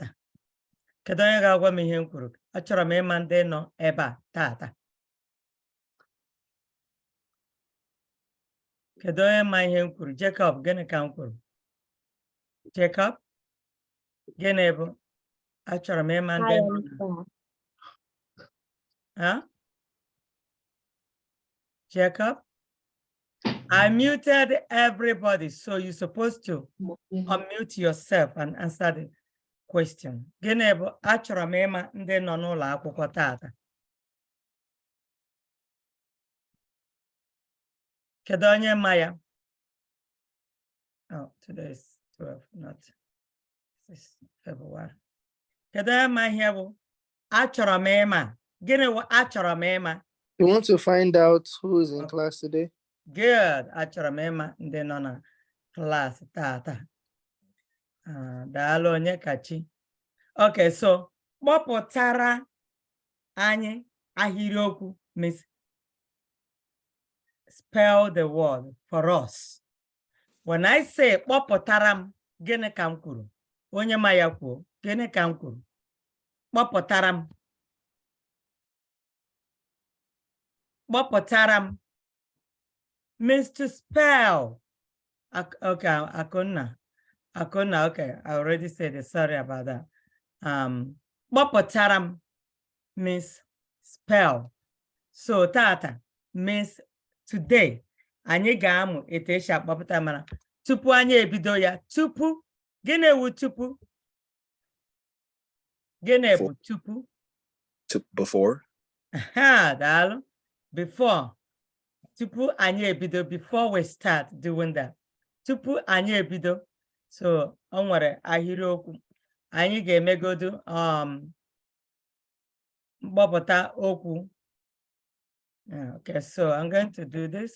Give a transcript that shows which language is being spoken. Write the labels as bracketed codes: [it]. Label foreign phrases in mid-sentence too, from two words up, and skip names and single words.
[ig] Kedu onye ga-agwa m ihe m kwuru? Achọrọ m ịma ndị nọ ebe a tata. Kedu onye ma ihe m kwuru? Jacob, gịnị ka m kwuru? Jacob, gịnị bụ? Achọrọ m ịma ndị nọ. Huh? Jacob? [en] I muted everybody, so you're supposed to unmute yourself and answer the question. [ig] Gịnị bụ achọrọ m ịma ndị nọ n'ụlọ akwụkwọ tata? Kedu onye ma ya? [en] Oh, today is 12, not 6 February. [ig] Kedu onye ma ihe bụ achọrọ m ịma? Gịnị bụ achọrọ m ịma? [en] You want to find out who is in class today? Good. [ig] Achọrọ m ịma ndị nọ na class tata. Daalụ onye kachi. [en] Okay, so [ig] kpọpụtara anyị ahịrịokwu [en] means spell the word for us. When I say [ig] kpọpụtara m, gịnị ka m kwuru? Onye ma ya kwuo, gịnị ka m kwuru? Kpọpụtara m. Kpọpụtara m [en] means to spell. Okay, Akuna, okay, I already said it, sorry about that. [ig] Kpọpụtara m [en] means spell. So tata means today. [ig] Anyị ga-amụ etu esi akpọpụta mana tupu anyị ebido ya, tupu, gịnị wu tupu? Gịnị bụ tupu? [en] Before. [ig] Daalụ. Before. Tupu anyị ebido, [en] before we start doing that. [ig] Tupu anyị ebido. So, o nwere ahịrịokwu. Anyị ga-emegodu mkpọpụta okwu. [en] Okay, so I'm going to do this.